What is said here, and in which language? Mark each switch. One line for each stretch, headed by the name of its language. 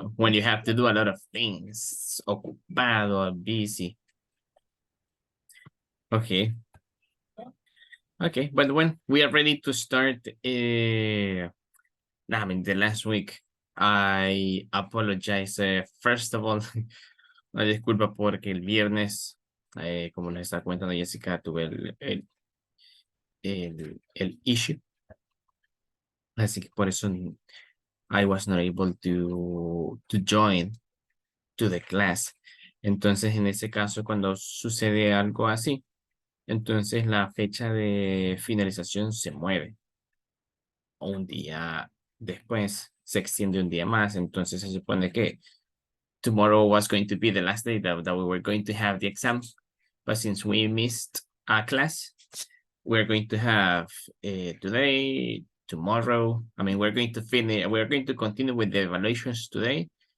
English: when you have to do a lot of things, ocupado, busy. Okay. Okay, but when we are ready to start, I mean, the last week, I apologize. First of all,
Spanish: una disculpa porque el viernes, como les estaba comentando Jessica, tuve el issue. Así que por eso
English: I was not able to join to the class.
Spanish: Entonces, en ese caso, cuando sucede algo así, entonces la fecha de finalización se mueve. Un día después, se extiende un día más. Entonces, se supone que
English: tomorrow was going to be the last day that we were going to have the exam. But since we missed a class, we're going to have today, tomorrow. I mean, we're going to continue with the evaluations today.